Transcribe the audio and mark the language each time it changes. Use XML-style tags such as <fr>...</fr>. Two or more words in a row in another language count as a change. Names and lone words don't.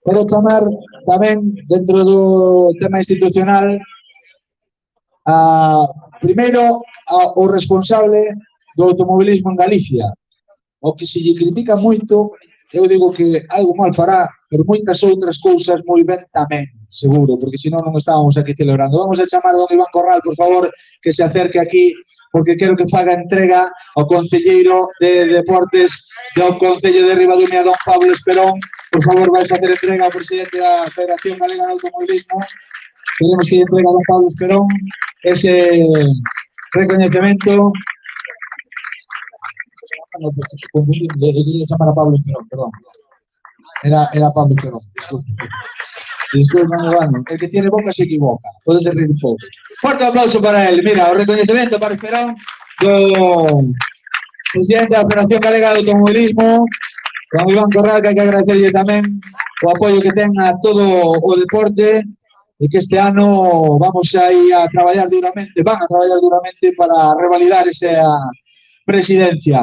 <gl>Quero chamar tamén, dentro do tema institucional, primeiro o responsable do automobilismo en Galicia, o que se lle critica moito, eu digo que algo mal fará, pero moitas outras cousas moi ben tamén, seguro, porque senón non estábamos aquí celebrando. Vamos a chamar a don Iván Corral, por favor, que se acerque aquí, porque quero que faga entrega ao concelleiro de Deportes do Concello de Ribadumia, don Pablo Esperón. Por favor, vai facer entrega ao presidente da Federación Galega de Automobilismo. Queremos que entrega a don Pablo Esperón ese reconocimiento.</gl> <es>Quería llamar a Pablo Esperón, perdón. Era Pablo Esperón, disculpe, bueno, el que tiene boca se equivoca,</es> <gl>puede reír un pouco.</gl> <es>Fuerte aplauso para él.</es> <gl>Mira, o reconocimiento para Esperón do presidente da Federación Galega de Automobilismo, don Iván Corral, que hai que agradecerlle tamén o apoio que ten a todo o deporte e que este ano vamos a ir a traballar duramente, van a traballar duramente para revalidar esa presidencia.</gl>